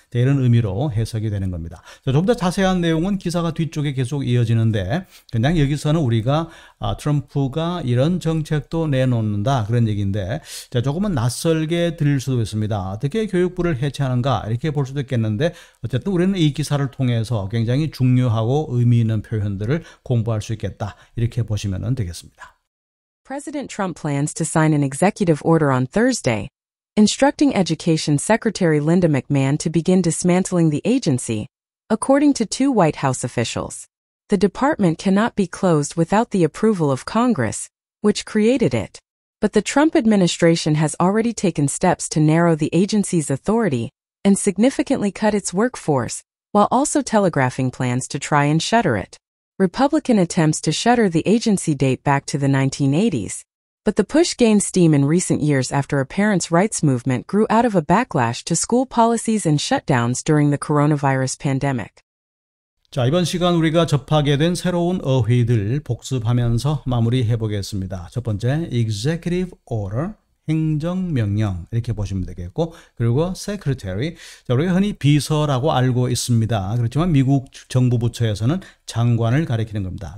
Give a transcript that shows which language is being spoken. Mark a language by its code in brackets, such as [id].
[ko] 자, 이런 의미로 해석이 되는 겁니다. 자, 좀 더 자세한 내용은 기사가 뒤쪽에 계속 이어지는데 그냥 여기서는 우리가 트럼프가 이런 정책도 내놓는다 그런 얘기인데 자, 조금은 낯설게 들릴 수도 있습니다. 어떻게 교육부를 해체하는가 이렇게 볼 수도 있겠는데 어쨌든 우리는 이 기사를 통해서 굉장히 중요하고 의미 있는 표현들을 공부할 수 있겠다 이렇게 보시면 되겠습니다. [en] President Trump plans to sign an executive order on Thursday, instructing Education Secretary Linda McMahon to begin dismantling the agency, according to two White House officials. The department cannot be closed without the approval of Congress, which created it. But the Trump administration has already taken steps to narrow the agency's authority and significantly cut its workforce, while also telegraphing plans to try and shutter it. Republican attempts to shutter the agency date back to the 1980s, but the push gained steam in recent years after a parents' rights movement grew out of a backlash to school policies and shutdowns during the coronavirus pandemic. [ko] 자, 이번 시간 우리가 접하게 된 새로운 어휘들 복습하면서 마무리해 보겠습니다. 첫 번째, executive order, 행정명령 이렇게 보시면 되겠고 그리고 secretary, 자, 우리가 흔히 비서라고 알고 있습니다. 그렇지만 미국 정부 부처에서는 장관을 가리키는 겁니다.